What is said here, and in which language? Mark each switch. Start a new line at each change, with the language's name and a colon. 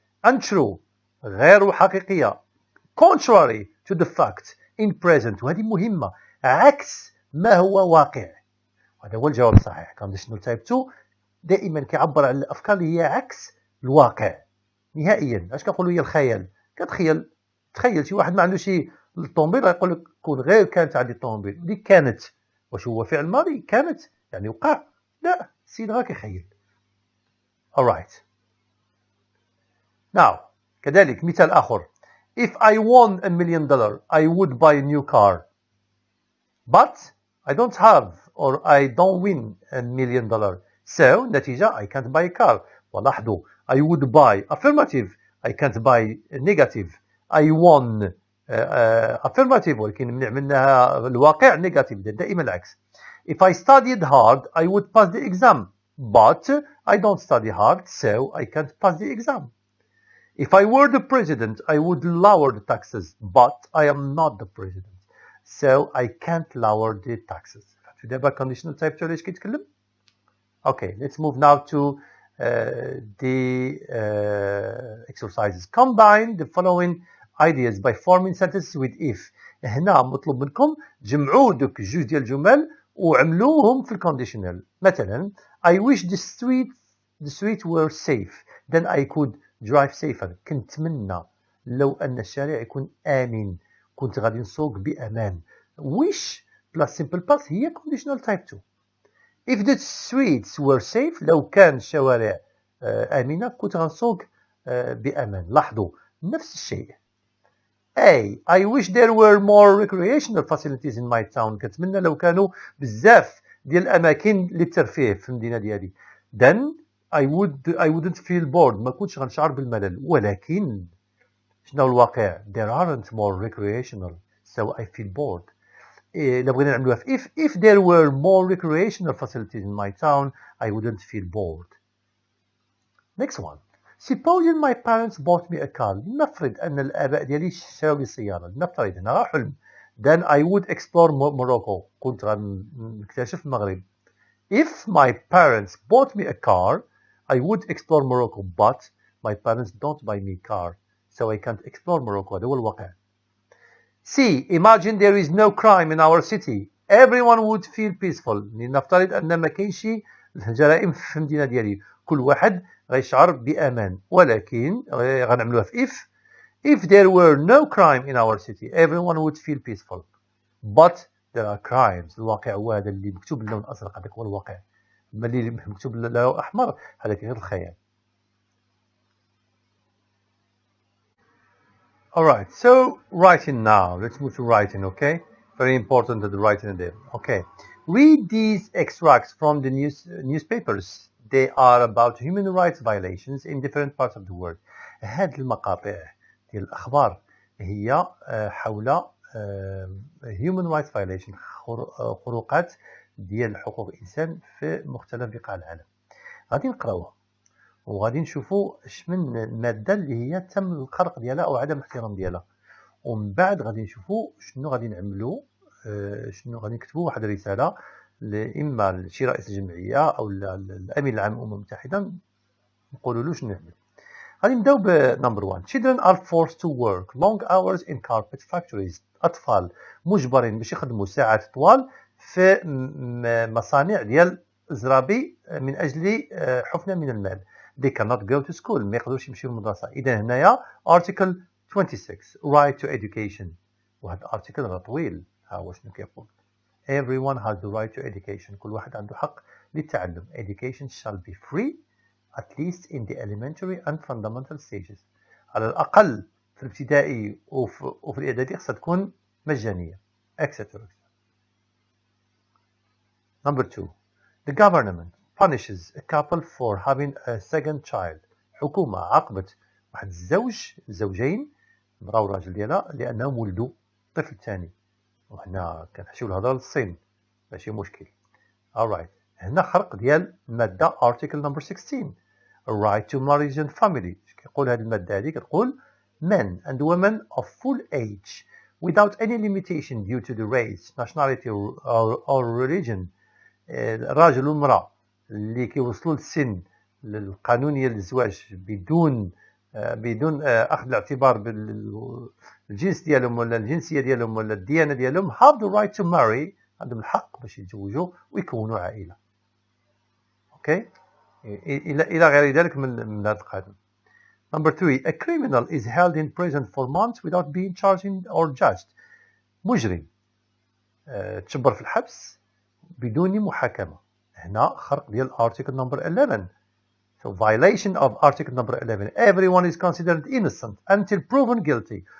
English: Untrue
Arabic: غير حقيقية.
English: Contrary to the fact in present.
Arabic: وهذه مهمة. عكس ما هو واقع. هذا هو الجواب الصحيح.
English: Conditional type 2
Arabic: دائما كيعبر عن الأفكار اللي هي عكس الواقع نهائيا. اش كنقولوا هي الخيال؟ تخيل شي واحد ما عنده شي الطوموبيل غيقول لك كون غير كانت عندي الطوموبيل اللي كانت. واش هو فعل ماضي؟ كانت يعني وقع؟ لا، السيد غير كيخيل.
English: alright. Now
Arabic: كذلك مثال آخر.
English: If I won $1 million I would buy a new car. But I don't have or I don't win $1 million. So
Arabic: نتيجة
English: I can't buy a car.
Arabic: ولاحظوا
English: I would buy affirmative. I can't buy negative. I won affirmative
Arabic: ولكن منع منها الواقع negative. دائما العكس.
English: If I studied hard I would pass the exam. But I don't study hard so I can't pass the exam. If I were the president I would lower the taxes. But I am not the president so I can't lower the taxes.
Arabic: دابا
English: conditional type 2
Arabic: علاش كيتكلم؟
English: Okay, let's move now to the exercises. Combine the following ideas by forming sentences with if.
Arabic: هنا مطلوب منكم جمعوا دوك جوج ديال الجمل وعملوهم في الكونديشنال. مثلا
English: I wish the street were safe then I could drive safer.
Arabic: كنتمنى لو أن الشارع يكون آمن كنت غادي نسوق بأمان.
English: wish plus simple past
Arabic: هي
English: conditional type 2. If the streets were safe
Arabic: لو كان الشوارع آمنة كنت غنسوق بأمان. لاحظوا نفس الشيء.
English: A. I wish there were more recreational facilities in my town.
Arabic: كنتمنى لو كانوا بزاف ديال الأماكن للترفيه في المدينة ديالي.
English: Then I wouldn't feel bored.
Arabic: ما كنتش غنشعر بالملل. ولكن شنو الواقع؟
English: There aren't more recreational so I feel bored.
Arabic: لو بغينا نعملوها في
English: if there were more recreational facilities in my town I wouldn't feel bored. Next one. Supposing my parents bought me a car.
Arabic: نفرض أن الآباء ديالي شراو لي سيارة. نفرض هنا حلم.
English: Then I would explore Morocco.
Arabic: كنت غنكتشف المغرب.
English: If my parents bought me a car I would explore Morocco but my parents don't buy me a car so I can't explore Morocco.
Arabic: هذا هو الواقع.
English: C. Imagine there is no crime in our city. Everyone would feel peaceful.
Arabic: نفترض أن ما كاينش جرائم في المدينة ديالي. كل واحد غيشعر بأمان. ولكن غنعملوها في
English: if there were no crime in our city everyone would feel peaceful. But there are crimes.
Arabic: الواقع هو هذا اللي مكتوب باللون الأزرق. هذاك هو الواقع. أما اللي مكتوب باللون أحمر هذاك غير الخيال.
English: Alright, so writing now. Let's move to writing, okay? Very important that the writing there. Okay. Read these extracts from the newspapers. They are about human rights violations in different parts of the world.
Arabic: هذه المقاطع ديال الأخبار هي حول
English: human rights violation
Arabic: خروقات ديال حقوق الإنسان في مختلف بقاع العالم. غادي نقراوها وغادي نشوفوا اش من الماده اللي هي تم الخرق ديالها او عدم الاحترام ديالها ومن بعد غادي نشوفوا شنو غادي نعملوا شنو غادي نكتبوا واحد الرساله اما لشي رئيس الجمعيه او الامين العام للامم المتحده نقولوا له شنو نعمل. غادي نبداو بنمبر 1.
English: Children are forced to work long hours in carpet factories.
Arabic: اطفال مجبرين باش يخدموا ساعات طوال في مصانع ديال الزرابي من اجل حفنه من المال.
English: They cannot go to school.
Arabic: ما يقدروش يمشيو للمدرسه. اذا هنايا
English: article 26 right to education.
Arabic: وهذا الارتيكل راه طويل. ها هو شنو كيقول.
English: Everyone has the right to education.
Arabic: كل واحد عنده حق للتعلم.
English: Education shall be free at least in the elementary and fundamental stages.
Arabic: على الأقل في الابتدائي وفي الإعدادي خصها تكون مجانية.
English: etc. Number 2. The government punishes a couple for having a second child.
Arabic: حكومة عاقبت واحد الزوجين مرا وراجل ديالها لأنهم ولدوا طفل ثاني. وحنا كنحشيو الهضره للصين ماشي مشكل.
English: alright.
Arabic: هنا خرق ديال الماده
English: article number 16 right to marriage and family.
Arabic: كيقول هذه الماده هذه كتقول
English: men and women of full age without any limitation due to the race, nationality or religion.
Arabic: الراجل والمراه اللي كيوصلوا للسن القانونيه للزواج بدون اخذ الاعتبار بالجنس ديالهم ولا الجنسيه ديالهم ولا الديانه ديالهم
English: have the right to marry.
Arabic: عندهم الحق باش يتزوجوا ويكونوا عائله. اوكي. الى غير ذلك من هذا القانون.
English: Number 3. A criminal is held in prison for months without being charged or judged.
Arabic: مجرم تشبر في الحبس بدون محاكمه. هنا خرق ديال
English: article number 11. So violation of article number 11. Everyone is considered innocent until proven guilty.